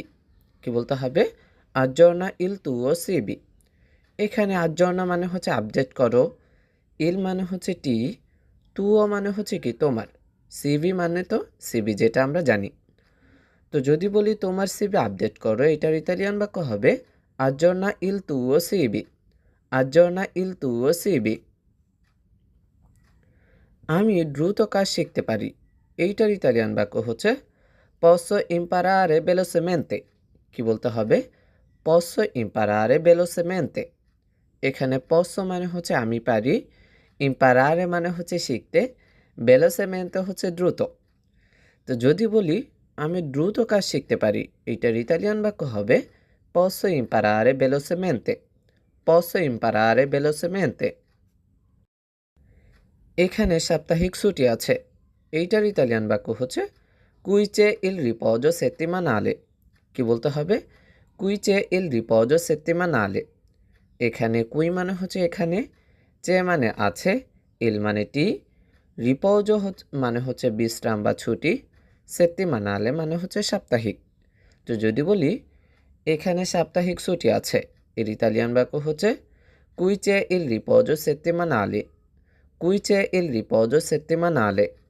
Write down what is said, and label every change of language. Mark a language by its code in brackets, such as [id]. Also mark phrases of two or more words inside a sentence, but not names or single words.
[bn] কি বলতে হবে? [it] aggiorna il tuo CV. [bn] এখানে আজ্জর্না মানে হচ্ছে আপডেট করো, ইল মানে হচ্ছে টি, তুও মানে হচ্ছে কি তোমার, সিবি মানে তো সিবি যেটা আমরা জানি। তো যদি বলি তোমার সিবি আপডেট করো, এটার ইতালিয়ান বাক্য হবে [it] aggiorna il tuo CV, aggiorna il tuo CV। [bn] আমি দ্রুত কাজ শিখতে পারি, এইটার ইতালিয়ান বাক্য হচ্ছে [it] posso imparare velocemente। [bn] কি বলতে হবে? [it] posso imparare velocemente। [bn] এখানে posso মানে হচ্ছে আমি পারি, imparare মানে হচ্ছে শিখতে, velocemente হচ্ছে দ্রুত। তো যদি বলি আমি দ্রুত কাজ শিখতে পারি, এইটার ইতালিয়ান বাক্য হবে [it] posso imparare velocemente, posso imparare velocemente। [bn] এখানে সাপ্তাহিক ছুটি আছে, এইটার ইতালিয়ান বাক্য হচ্ছে [it] cui c'è il riposo settimanale। [bn] কি বলতে হবে? [it] cui c'è il riposo settimanale। [bn] এখানে কুই মানে হচ্ছে এখানে, চে মানে আছে, ইল মানে টি, রিপোজো মানে হচ্ছে বিশ্রাম বা ছুটি, সেত্তিমানালে মানে হচ্ছে সাপ্তাহিক। তো যদি বলি এখানে সাপ্তাহিক ছুটি আছে, এর ইতালিয়ান বাক্য হচ্ছে [it] qui c'è il riposo settimanale, qui c'è il riposo settimanale.